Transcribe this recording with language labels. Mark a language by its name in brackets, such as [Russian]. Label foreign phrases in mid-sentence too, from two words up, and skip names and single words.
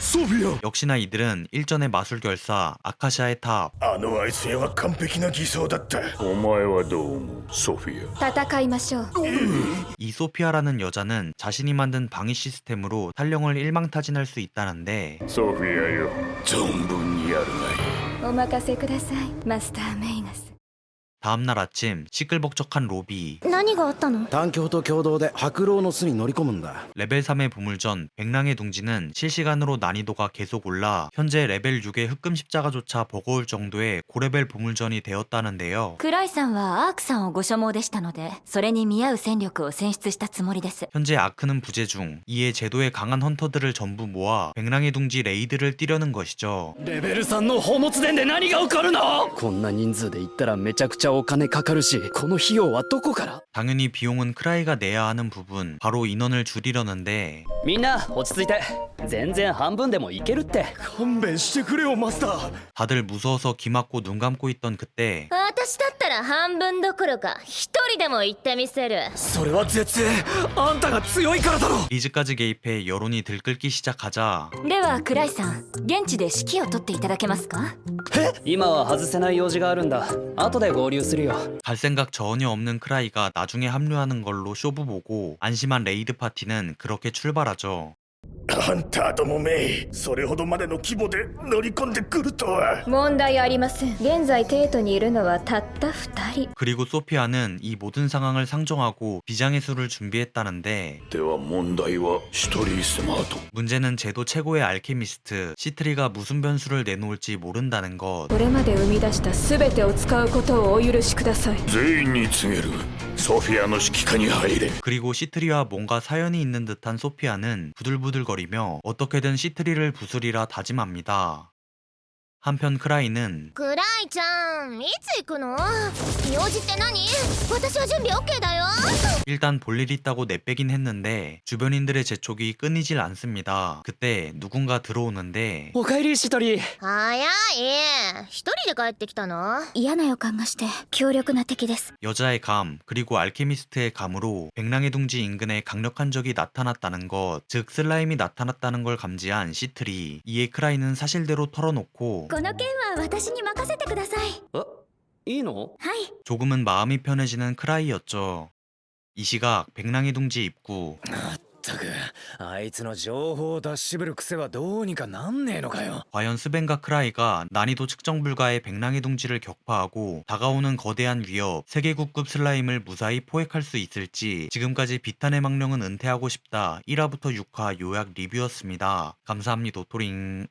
[Japanese] ソフィ [Korean] 역시나 이들은 일전의 마술 결사 아카시아의 탑 [Japanese] あのあいつには完璧な偽装だった。お前はどう思うソフィア。戦いましょう。 [Korean] 이 소피아라는 여자는 자신이 만든 방위 시스템으로 탈령을 일망타진할 수 있다는데 [Japanese] ソフィアよ、存分にやるがいい。お任せください、マスター・メイガス。 [Korean] 다음날 아침 시끌벅적한 로비 [Japanese] 何があったの？単鏡と共同で白狼の巣に乗り込むんだ。 [Korean] 레벨 3의 보물전 백랑의 둥지는 실시간으로 난이도가 계속 올라 현재 레벨 6의 흑금 십자가조차 버거울 정도의 고레벨 보물전이 되었다는데요. [Japanese] クライさんはアークさんをご所望でしたのでそれに見合う戦力を選出したつもりです。 [Korean] 현재 아크는 부재 중 이에 제도에 강한 헌터들을 전부 모아 백랑의 둥지 레이드를 뛰려는 것이죠. [Japanese] レベル3の宝物殿で何が起こるの？こんな人数で行ったらめちゃくちゃお金かかるし、この費用はどこから？ [Korean] 당연히 비용은 크라이가 내야 하는 부분, 바로 인원을 줄이려는데 [Japanese] みんな落ち着いて。全然半分でもいけるって。勘弁してくれよマスター。 [Korean] 다들 무서워서 귀 막고 눈 감고 있던 그때 [Japanese] 私だったら半分どころか一人でも行ってみせる。それは絶対あんたが強いからだろ。 [Korean] 리즈까지 개입해 여론이 들끓기 시작하자 [Japanese] ではクライさん、現地で指揮を取っていただけますか？今は外せない用事があるんだ。後で合流するよ。 [Korean] 갈 생각 전혀 없는 크라이가 나중에 합류하는 걸로 쇼부 보고 안심한 레이드 파티는 그렇게 출발하죠. [Japanese] ハンターどもめ、それほどまでの規模で乗り込んでくるとは。問題ありません。現在テートにいるのはたった2人。 [Korean] 그리고 소피아는 이 모든 상황을 상정하고 비장의 수를 준비했다는데 [Japanese] では問題はシトリースマート。 [Korean] 문제는 제도 최고의 알케미스트 시트리가 무슨 변수를 내놓을지 모른다는 것. [Japanese] これまで生み出した全てを使うことをお許しください。全員に告げる。ソフィアの指揮下に入れ。 [Korean] 그리고 시트리와 뭔가 사연이 있는 듯한 소피아는 부들부들거리며 어떻게든 시트리를 부수리라 다짐합니다. 한편 크라이는 [Japanese] クライちゃん、いつ行くの？用事って何？私は準備 OK だよ。 [Korean] 일단 볼일 있다고 내빼긴 했는데 주변인들의 재촉이 끊이질 않습니다. 그때 누군가 들어오는데 [Japanese] おかえりシトリ。早い。一人で帰ってきたの？嫌な予感がして強力な敵です。 [Korean] 여자의 감 그리고 알케미스트의 감으로 백랑의 둥지 인근에 강력한 적이 나타났다는 것, 즉 슬라임이 나타났다는 걸 감지한 시트리. 이에 크라이는 사실대로 털어놓고 [Japanese] この件は私に任せてください。いいの？はい。 [Korean] 조금은 마음이 편해지는 크라이였죠. 이 시각 백랑의 둥지 입구. [Japanese] ったくあいつの情報を出し渋る癖はどうにかなんねえのかよ。 [Korean] 과연 스벤과 크라이가 난이도 측정 불가의 백랑의 둥지를 격파하고 다가오는 거대한 위협 세계국급 슬라임을 무사히 포획할 수 있을지. 지금까지 비탄의 망령은 은퇴하고 싶다 1화부터 6화 요약 리뷰였습니다. 감사합니다. 도토링.